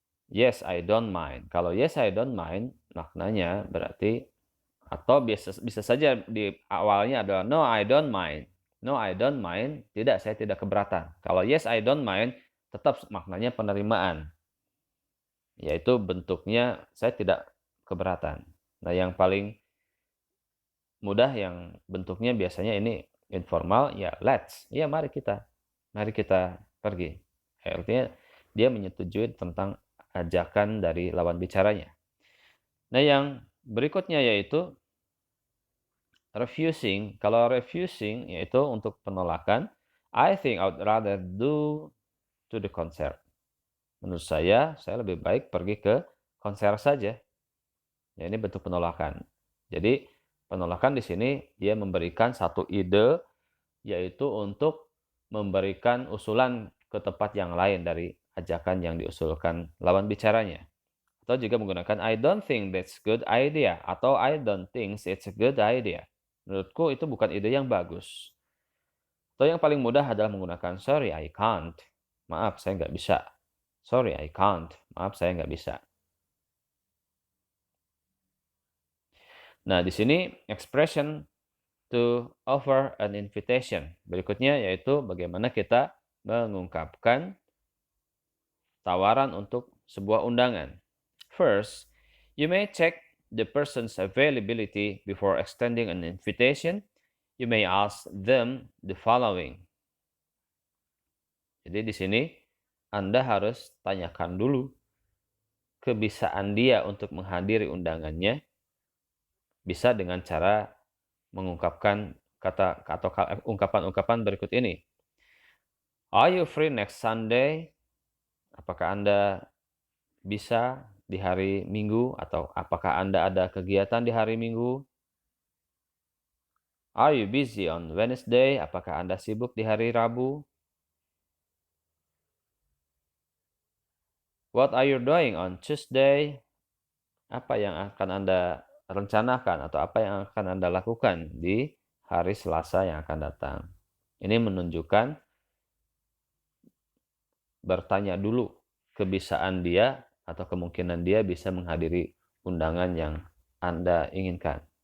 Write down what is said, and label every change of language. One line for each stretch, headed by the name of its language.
English: Yes, I don't mind.
Indonesian: Kalau
English: yes, I don't mind,
Indonesian: maknanya berarti Atau bisa saja di awalnya adalah
English: no I don't mind. No I don't mind,
Indonesian: tidak, saya tidak keberatan. Kalau
English: yes I don't mind,
Indonesian: tetap maknanya penerimaan. Yaitu bentuknya saya tidak keberatan. Nah, yang paling mudah yang bentuknya biasanya ini informal, ya
English: let's.
Indonesian: Ya mari kita. Mari kita pergi. Artinya dia menyetujui tentang ajakan dari lawan bicaranya. Nah, yang berikutnya yaitu refusing. Kalau
English: refusing
Indonesian: yaitu untuk penolakan,
English: I think I would rather do to the concert.
Indonesian: Menurut saya lebih baik pergi ke konser saja. Ya, ini bentuk penolakan. Jadi, penolakan di sini dia memberikan satu ide, yaitu untuk memberikan usulan ke tempat yang lain dari ajakan yang diusulkan lawan bicaranya. Atau juga menggunakan
English: I don't think that's good idea
Indonesian: atau
English: I don't think it's a good idea.
Indonesian: Menurutku itu bukan ide yang bagus. Atau yang paling mudah adalah menggunakan
English: sorry I can't.
Indonesian: Maaf saya nggak bisa.
English: Sorry I can't.
Indonesian: Maaf saya nggak bisa. Nah, di sini
English: expression to offer an invitation.
Indonesian: Berikutnya yaitu bagaimana kita mengungkapkan tawaran untuk sebuah undangan.
English: First, you may check the person's availability before extending an invitation. You may ask them the following.
Indonesian: Jadi di sini Anda harus tanyakan dulu kebisaan dia untuk menghadiri undangannya, bisa dengan cara mengungkapkan kata atau ungkapan-ungkapan berikut ini.
English: Are you free next Sunday?
Indonesian: Apakah Anda bisa di hari Minggu atau apakah Anda ada kegiatan di hari Minggu?
English: Are you busy on Wednesday?
Indonesian: Apakah Anda sibuk di hari Rabu?
English: What are you doing on Tuesday?
Indonesian: Apa yang akan Anda rencanakan atau apa yang akan Anda lakukan di hari Selasa yang akan datang? Ini menunjukkan bertanya dulu kebisaan dia atau kemungkinan dia bisa menghadiri undangan yang Anda inginkan.